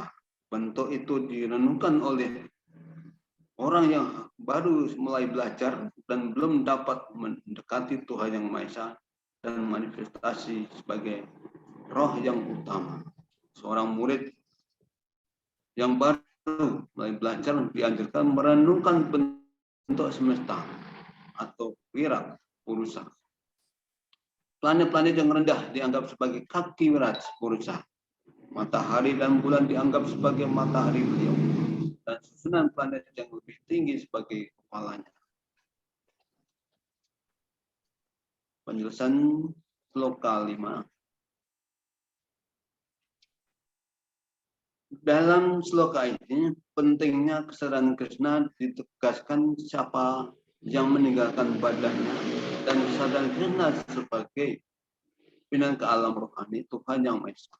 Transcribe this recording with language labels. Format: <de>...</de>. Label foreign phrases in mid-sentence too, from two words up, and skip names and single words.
<id>Bentuk itu direnungkan oleh orang yang baru mulai belajar dan belum dapat mendekati Tuhan Yang Maha Esa dan manifestasi sebagai roh yang utama. Seorang murid yang baru mulai belajar dianjurkan merenungkan bentuk semesta atau</id> <sa>wirat purusa.</sa> <id>Planet-planet yang rendah dianggap sebagai kaki</id> <sa>wirat purusa.</sa> <id>Matahari dan bulan dianggap sebagai matahari beliau. Dan susunan planet yang lebih tinggi sebagai kepalanya. Penjelasan sloka 5. Dalam sloka ini, pentingnya kesadaran Krishna ditegaskan siapa yang meninggalkan badannya dan kesadaran Krishna sebagai pimpinan ke alam rohani Tuhan Yang Maha Esa.</id>